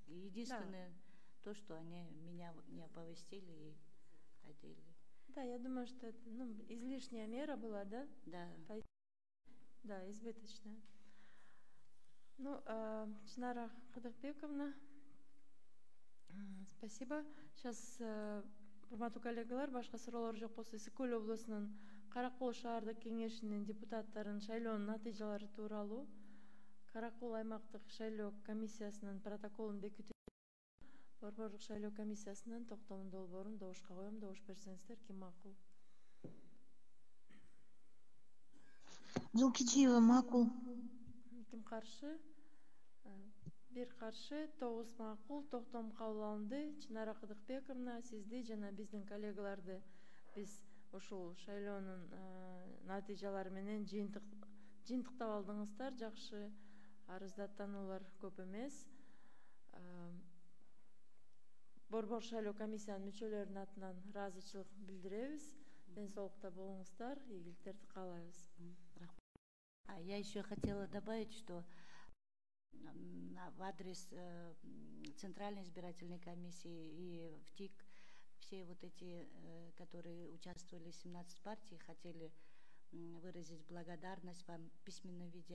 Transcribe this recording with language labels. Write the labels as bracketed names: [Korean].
[Russian] И единственное то, что они меня не оповестили и одели. Да, я думаю, что это, ну, излишняя мера была, да? Да. Да, избыточная. Ну, Чинара Кадыкбековна, спасибо. [Kyrgyz] Сейчас, урматтуу коллегалар, башка суроолор жок болсо Ысык-Көл облусунун Каракол шаардык кеңешинин депутаттарынын шайлоонун натыйжалары тууралуу Каракол аймактык шайлоо комиссиясынын протоколун бекитүү Борборлук шайлоо комиссиясынын токтомун долбоорун добушка коем. Добуш берсеңиздер, ким макул? Жылкичиева макул. Ким каршы? Бир каршы, 9 макул. Токтом кабыл алынды. Чынара Кыдыкбековна, сизди жана биздин коллегаларды биз ушул шайлоонун натыйжалары менен жыйынтыктап алдыңыздар. Жакшы, арыздаттануулар көп эмес. Борбор шайлоо комиссиянын мүчөлөрүнүн атынан ыраазычылык билдиребиз. Ден соолукта болуңуздар, ийгиликтерди каалайбыз. [Russian] Я еще хотела добавить, что в адрес Центральной избирательной комиссии и в ТИК все вот эти, которые участвовали, 17 партий, хотели выразить благодарность вам в письменном виде.